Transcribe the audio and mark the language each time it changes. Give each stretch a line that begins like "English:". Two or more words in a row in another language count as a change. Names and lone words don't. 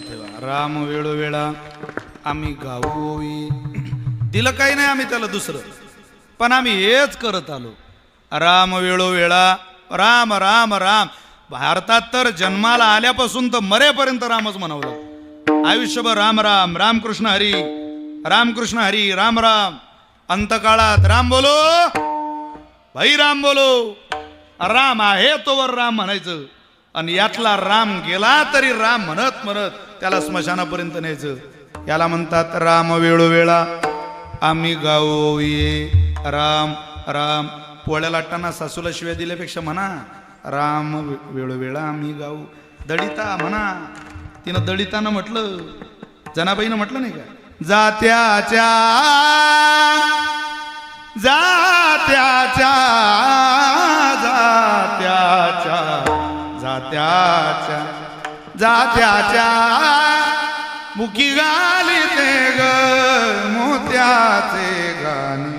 Marathi: राम वेळोवेळा आम्ही गावोवी. दिलं काही नाही आम्ही त्याला दुसरं, पण आम्ही हेच करत आलो. राम वेळोवेळा राम राम राम. भारतात तर जन्माला आल्यापासून तर मरेपर्यंत रामच म्हणावलं. आयुष्यभर राम राम, रामकृष्ण हरी, रामकृष्ण हरी, राम राम.
Hindi: अंतकाळात राम बोलो भाई, राम बोलो.
Marathi: राम आहे तोवर राम म्हणायचं, आणि यातला राम गेला तरी राम म्हणत म्हणत त्याला स्मशानापर्यंत न्यायचं. याला म्हणतात राम वेळोवेळा आम्ही गाऊ ये. राम राम. पोळ्या लाटताना सासूला शिव्या दिल्यापेक्षा म्हणा राम वेळोवेळा आम्ही गाऊ. दळिता म्हणा. तिनं दळितानं म्हटलं, जनाबाईनं म्हटलं नाही का, जात्याच्या जात्याच्या जात्याच्या जात्याच्या जात्याच्या मुखी गाली ते ग मोत्याचे गाणे.